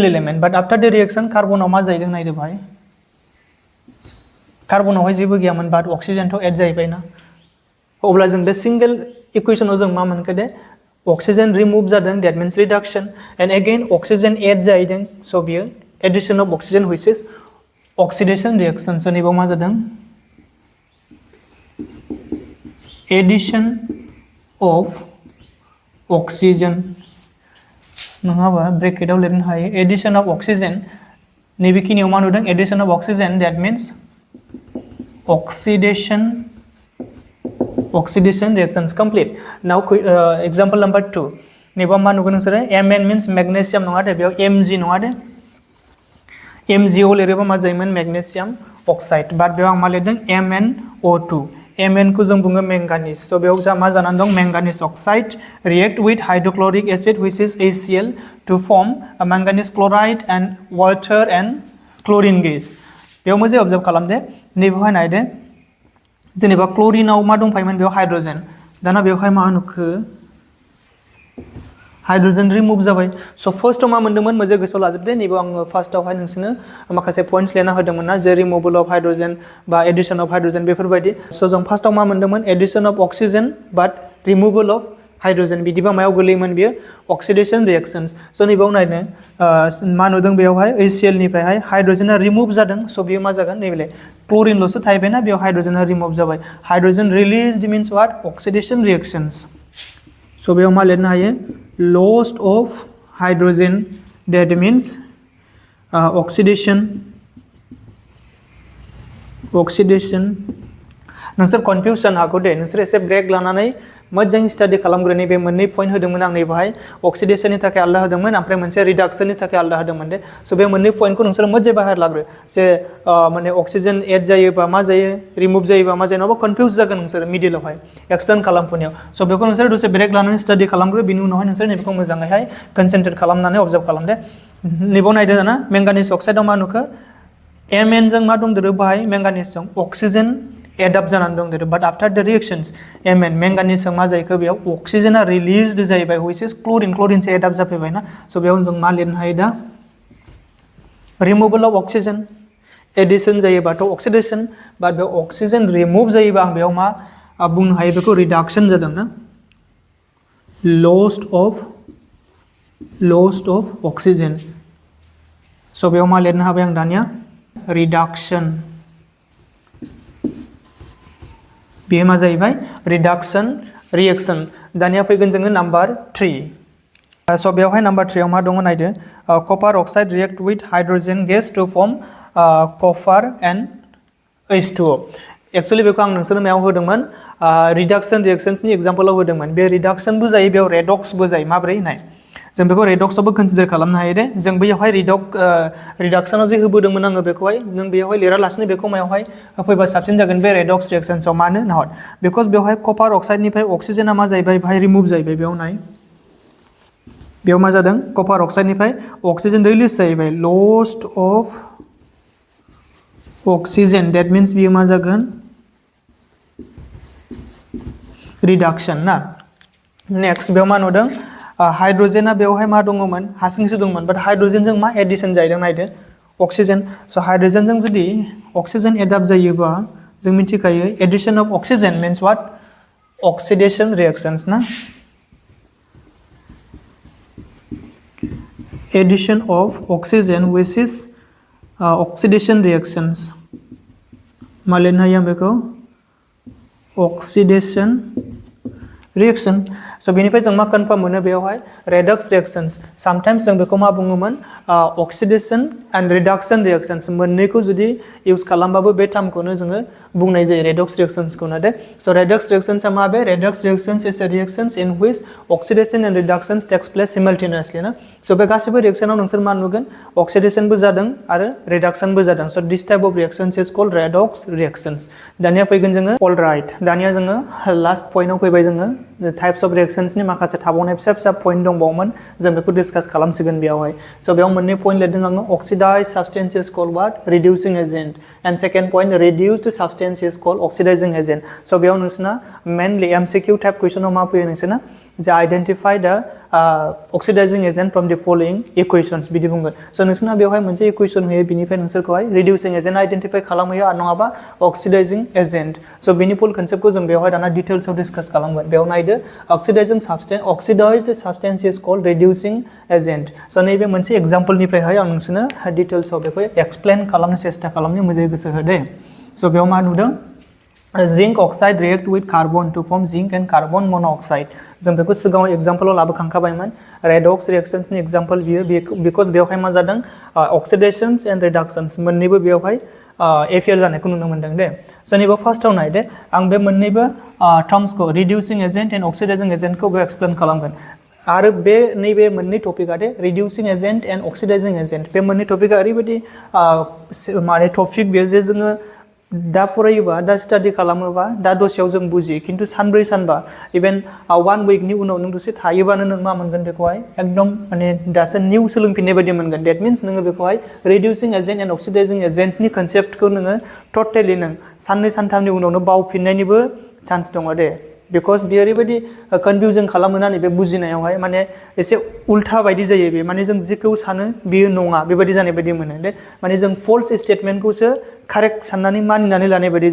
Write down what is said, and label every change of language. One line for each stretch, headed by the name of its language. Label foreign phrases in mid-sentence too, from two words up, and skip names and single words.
English: element but after the reaction
Bodo: कार्बनाव मा जाहैदों नायदो भाई कार्बनावहाय जेबो गैयामोन बाट ऑक्सीजन तो एड जाहैबाय ना अब्ला जों बे सिंगल इक्वेशनाव जों मा मोनखो दे
English: oxygen remove
Bodo: जादों
English: that means reduction and again oxygen add
Bodo: जाहैदों सो बियो
English: addition of oxygen which is oxidation reaction
Bodo: सो नैबाव मा जादों
English: addition of oxygen
Bodo: नङाबा ब्रेकेटाव लिरनो हायो
English: addition of oxygen
Bodo: नैबेखिनियाव मा नुदों
English: addition of oxygen that means oxidation reactions complete. Now example number 2
Bodo: नैबा मा नुगोन नोंसोरो
English: Mn means magnesium
Bodo: नङा दे बेयाव Mg नङा दे MgO लिरोबा मा जायोमोन
English: magnesium oxide
Bodo: बाट बेयाव आं मा लिरदों MnO2 Mn को जों बुङो manganese so बेयाव जा मा जानानै दं
English: manganese oxide react with hydrochloric acid which is HCl to form a manganese chloride and water and chlorine gas
Bodo: बेयाव मोजां observe खालामदे नैबेवहाय नायदे जेनेबा क्लोरिनाव मा दंफायोमोन बेयाव हाइड्रोजेन दाना बेवहाय मा नुखो
English: hydrogen remove
Bodo: जाबाय सो फर्स्टआव मा मोन्दोंमोन मोजां गोसोआव लाजोबदे नैबे आं फार्स्टआवहाय नोंसोरनो माखासे पॉइंट्स लिरना होदोंमोन ना जे रिमुवल
English: of hydrogen
Bodo: बा
English: addition of hydrogen
Bodo: बेफोरबायदि सो जों फार्स्टआव मा मोन्दोंमोन
English: addition of oxygen but removal of hydrogen
Bodo: बिदिबा मायाव गोलैयोमोन बियो
English: oxidation reactions
Bodo: सो नैबेयाव नायनो मा नुदों बेयावहाय HCl निफ्रायहाय हाइड्रोजेना रिमुभ जादों सो बियो मा जागोन नैबेलाय क्लोरिनल'सो थाहैबायना बेयाव हाइड्रोजेना रिमुभ जाबाय
English: hydrogen released means what oxidation reactions
Bodo: सो बेयाव मा लिरनो हायो
English: loss of hydrogen that means oxidation
Bodo: नोंसोर कन्फ्यूजन हागौ दे नोंसोर एसे ब्रेक लानानै मोजां स्टाडि खालामग्रोनि बे मोननै पॉइंट होदोंमोन आं नैबेहाय ऑक्सीडेशननि थाखाय आलादा होदोंमोन ओमफ्राय मोनसे रिडक्शननि थाखाय आलादा होदोंमोन दे सो बे मोननै पॉइंटखौ नोंसोर मोजां बाहाय लाग्रो जे माने
English: oxygen add
Bodo: जायोबा मा जायो रिमुभ जायोबा मा जायो नङाबा कन्फ्यूज जागोन नोंसोर मिडिलआवहाय एक्सप्लेन खालामफुनायाव सो बेखौ नोंसोर दसे ब्रेक लानानै स्टाडि खालामग्रो बिनि उनावहाय नोंसोर नैबेखौ मोजाङैहाय कनसेन्ट्रेट खालामनानै ऑब्जार्व खालामदे नैबाव नायदो दाना मैंगानिज अक्साइडआव मा नुखो Mn जों मा दंदेरो बाहाय मैंगानिजजों
English: oxygen add up
Bodo: जानानै दंदेरो
English: but after the reactions
Bodo: Mn मैंगानिजजों मा जायखो बेयाव ऑक्सीजना रिलीज्ड जाहैबाय
English: which is chlorine
Bodo: से
English: add up
Bodo: जाफैबायना सो बेयाव जों मा लिरनो हायो दा
English: removal of oxygen addition
Bodo: जायोबाथ' ऑक्सीडेशन बाट बे
English: oxygen remove
Bodo: जायोबा आं बेयाव मा बुंनो हायो बेखौ रिडक्शन जादों ना
English: lost of oxygen
Bodo: सो बेयाव मा लिरनो हाबाय आं दानिया रिडक्शन बेयो मा जाहैबाय
English: reduction reaction
Bodo: दानिया फैगोन जोङो नम्बर 3 सो बेयावहाय नम्बर 3 आव मा दङ नायदो
English: copper oxide react with hydrogen gas to form copper and H2O actually
Bodo: बेखौ आं नोंसोरनो मायाव होदोंमोन रिडक्शन रिएक्शंसनि एग्जांपलआव होदोंमोन बे रिडक्शनबो जायो बेयाव रेडक्सबो जायो माब्रै नाय जों बेखौ रेडक्सआवबो कन्सिडार खालामनो हायो दे जों बैयावहाय रिडक्शनाव जे होबोदोंमोन आङो बेखौहाय नों बेयावहाय लिरालासिनो बेखौ मायावहाय फैबा साबसिन जागोन बे रेडक्स रिएक्शन्सआव मानो नाहर बिकज बेवहाय कपार अक्साइडनिफ्राय ऑक्सीजना मा जाहैबाय बाहाय रिमुभ जाहैबाय बेयाव नाय बेयाव मा जादों कपार अक्साइडनिफ्राय
English: oxygen release
Bodo: जाहैबाय
English: lost of oxygen that means
Bodo: बियो मा जागोन रिडक्शन ना नेक्स्ट बेयाव मा नुदों हाइड्रोजेना बेवहाय मा दङमोन हारसिंसो दंमोन बाट हाइड्रोजेनजों मा एडिशन जाहैदों नायदो ऑक्सीजन सो हाइड्रोजेनजों जुदि
English: oxygen add up
Bodo: जायोबा जों मिथिखायो
English: addition of oxygen means what oxidation reactions
Bodo: ना
English: addition of oxygen which is oxidation reactions
Bodo: मा लिरनो हायो बेखौ
English: oxidation reaction
Bodo: सो बेनिफ्राय जों मा कन्फर्म मोनो बेयावहाय
English: redox reactions sometimes
Bodo: जों बेखौ मा बुङोमोन
English: oxidation and reduction reactions
Bodo: मोननैखौ जुदि यूज खालामबाबो बे टर्मखौनो जोङो बुंनाय जायो रेडक्स रिएक्शंसखौनो दे सो रेडक्स रिएक्शंसआ मा बे
English: redox reactions is a reactions in which oxidation and reductions takes place simultaneously
Bodo: ना सो बे गासिबो रिएक्शनाव नोंसोर मा नुगोन ऑक्सीडेशनबो जादों आरो रिडक्शनबो जादों सो
English: this type of reactions is called redox reactions
Bodo: दानिया फैगोन जोङो ऑलराइट दानिया जोङो लास्ट पॉइंटआव फैबाय जोङो
English: types of
Bodo: रिएक्शंसनि माखासे थाबावनाय फिसा फिसा पॉइंट दंबावोमोन जों बेखौ डिस्कास खालामसिगोन बेयावहाय सो बेयाव मोननै पॉइंट लिरदों आङो
English: oxidized substance is called what reducing agent and second point reduced substance is called oxidizing agent
Bodo: सो बेयाव नोंसोरना मेनलि
English: MCQ type
Bodo: क्वेश्चनआव मा फैयो नोंसोरना जे
English: identify the oxidizing agent from the following equations
Bodo: बिदि बुंगोन सो नोंसोरना बेवहाय मोनसे इक्वेशन होयो बिनिफ्राय नोंसोरखौहाय
English: reducing agent identify
Bodo: खालामहोयो आरो नङाबा
English: oxidizing agent
Bodo: सो बेनि फुल कन्सेप्टखौ जों बेवहाय दाना डिटेल्सआव डिस्कास खालामगोन बेयाव नायदो
English: oxidized substance is called reducing agent
Bodo: सो नैबे मोनसे एग्जांपलनिफ्रायहाय आं नोंसोरनो डिटेल्सआव बेखौ एक्सप्लेन खालामनो सेस्था खालामनो मोजाङै गोसो हो दे सो बेयाव मा नुदों
English: zinc oxide react with carbon to form zinc and carbon monoxide
Bodo: जों बेखौ सिगाङाव एग्जांपलाव लाबोखांखाबायमोन
English: redox reactions
Bodo: नि एग्जांपल बियो बिकॉज बेवहाय मा जादों
English: oxidations and reductions
Bodo: मोन्नैबो बेवहाय एफेयर जानायखौ नुनो मोनदों दे जेनेबा फार्स्टआव नाय दे आं बे मोन्नैबो टर्म्सखौ
English: reducing agent
Bodo: एंड ऑक्सीडाइजिंग एजेंटखौ बे एक्सप्लेन खालामगोन आरो बे नैबे मोननै टपिकआ दे
English: reducing agent and oxidizing agent
Bodo: बे मोननै टपिकआ ओरैबायदि माने टपिक बेयो जे जोङो दा फरायोबा दा स्टाडि खालामोबा दा दसेयाव जों बुजियो खिन्थु सानब्रै सानबा इभेन 1 वीकनि उनाव नों दसे थायोबानो नों मा मोनगोन बेखौहाय एकदम माने दासो निउ सोलोंफिननाय बायदि मोनगोन
English: that means
Bodo: नोङो बेखौहाय रिड्यूसिंग एजेंट एंड ऑक्सीडाइजिंग एजेंटनि कनसेप्टखौ नोङो टटेलि नों साननै सानथामनि उनावनो बावफिननायनिबो चान्स दङ दे बिकज बियो ओरैबायदि कनफ्यूजन खालामोना नैबे बुजिनायावहाय माने एसे उल्था बायदि जायो बे माने जों जेखौ सानो बेयो नङा बेबायदि जानाय बायदि मोनो दे माने जों फल्स स्टेटमेन्टखौसो कारेक्ट साननानै मानिनानै लानाय बायदि